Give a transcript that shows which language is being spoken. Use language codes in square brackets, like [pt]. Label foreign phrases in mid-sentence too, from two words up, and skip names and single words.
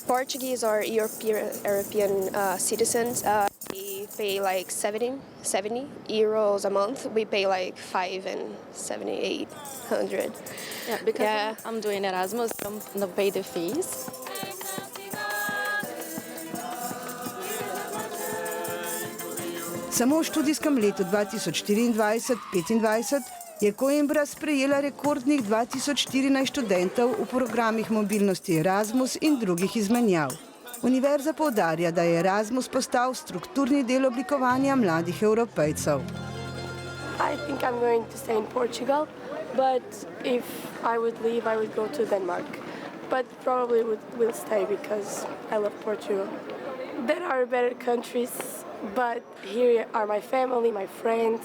[en] Portuguese are European citizens. They pay like 70 euros a month. We pay like 5 and 800. Yeah, because I'm doing Erasmus, I don't pay the fees. [sl] Samo v študijskem letu 2024-2025 je Coimbra sprejela rekordnih 2014 študentov v programih mobilnosti Erasmus in drugih izmenjav. Univerza poudarja, da je Erasmus postal strukturni del oblikovanja mladih Evropejcev. [en] I think I'm going to stay in Portugal, but if I would leave, I would go to Denmark. But probably will stay because I love Portugal. There are better countries, but here are my family, my friends.